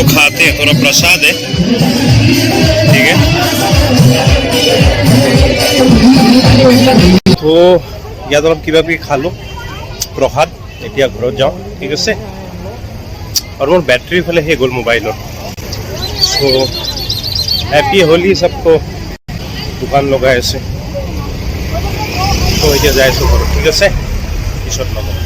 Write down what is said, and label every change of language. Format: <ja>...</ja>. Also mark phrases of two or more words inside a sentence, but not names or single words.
<hi>खाते हैं थोड़ा प्रसाद है ठीक है</hi> <as>तो ইয়াত অলপ কিবা কিবি খালোঁ প্ৰসাদ এতিয়া ঘৰত যাওঁ ঠিক আছে আৰু মোৰ বেটাৰী ফালে শেষ গ'ল মোবাইলৰ চ' হেপী হোলী সবকো দোকান লগাই আছে চ' এতিয়া যাই আছোঁ ঘৰত ঠিক আছে পিছত লগাম</as>